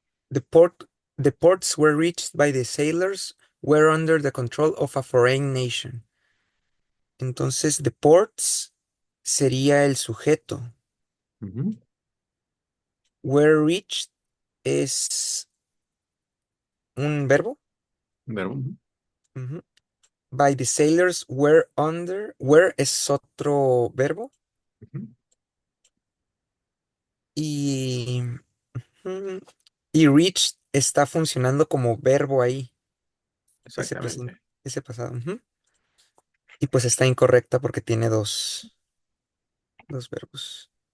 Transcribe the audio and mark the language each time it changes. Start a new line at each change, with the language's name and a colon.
English: The ports were reached by the sailors were under the control of a foreign nation.
Spanish: Entonces,
English: the ports
Spanish: sería el sujeto. Ujú.
English: Were reached
Spanish: es un verbo. Verbo. Ujú. Ujú.
English: By the sailors were under.
Spanish: Were es otro verbo. Ujú. Y, ujú, y reached está funcionando como verbo ahí. Ese presente, Exactamente. ese pasado. Ujú. Y pues está incorrecta porque tiene dos verbos.